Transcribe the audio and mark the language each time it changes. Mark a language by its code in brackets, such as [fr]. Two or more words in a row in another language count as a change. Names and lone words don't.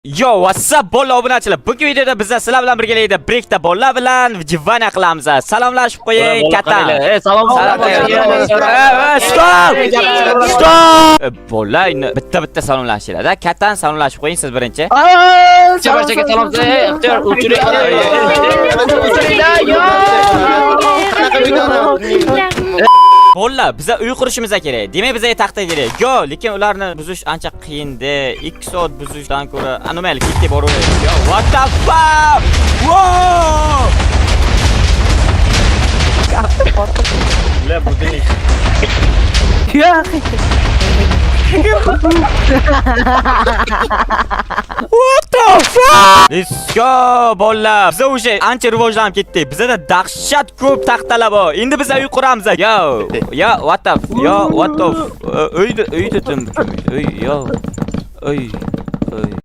[en] Yo, what's up [uz] bolalar, obunachilar. Bugungi videoda biz sizlar bilan birgalikda Breakda bolalar bilan jivana qilamiz. Salomlashib qo'ying, katta. Salom. Stop. Bolalar bitta salomlashinglar-da. Kattan salomlashib qo'ying siz birinchi. Barchaga salom. Ixtiyor uchiring. Bolalar, biza uy qurishimiz kerak. Demak, bizga taxta kerak. Yo, lekin ularni buzish ancha qiyindi. 2 soat buzishdan ko'ra anomal ketib boraveradi. [en] Yo, what the fuck? Wow! [uz] La budini. [en] What the fuck? Let's go bolalar. [uz] Biz o'sha ancha rivojlanib ketdik. Bizda dahshat ko'p taxtalar bor. Endi biz uy quramiz. [en] Yo, what the [uz] uyda tim. Uy, yo. Uy.